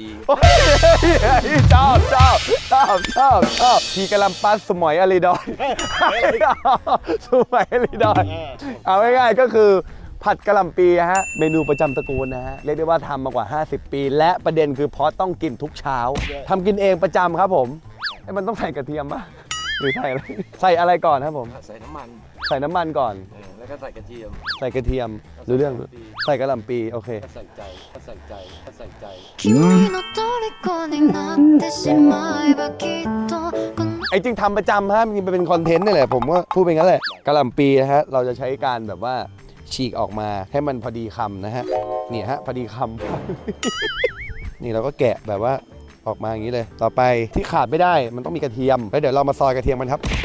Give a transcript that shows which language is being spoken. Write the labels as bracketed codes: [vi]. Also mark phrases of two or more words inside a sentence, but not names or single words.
[th] ชอบพีกะลัมปัสสมอยอลีดอยสมอยอลีดอยเอาง่ายๆก็คือผัดกะหล่ำปีฮะเมนูประจำตระกูลนะฮะเรียกได้ว่าทำมากว่า 50 ปี และประเด็นคือพอต้องกินทุกเช้าทำกินเองประจำครับผมมันต้องใส่กระเทียมป่ะหรือใส่อะไรใส่อะไรก่อนครับผม ใส่น้ำมัน ใส่น้ำมันก่อน แล้วก็ใส่กระเทียม ใส่กระเทียมรู้เรื่องใส่กะหล่ำปีโอเค ก็ใส่ใจก็ใส่ใจก็ใส่ใจ [ja] 君の虜になってしまえばきっとこの [th] ไอ้จริงทำประจำฮะมันเป็นคอนเทนต์นี่แหละผมก็พูดไปงั้นแหละกะหล่ำปีนะฮะเราจะใช้การแบบว่าฉีกออกมาให้มันพอดีคำนะฮะนี่ฮะพอดีคำ นี่เราก็แกะแบบว่าออกมาอย่างนี้เลย ต่อไปที่ขาดไม่ได้มันต้องมีกระเทียมแล้วเดี๋ยวเรามาซอยกระเทียมมันครับ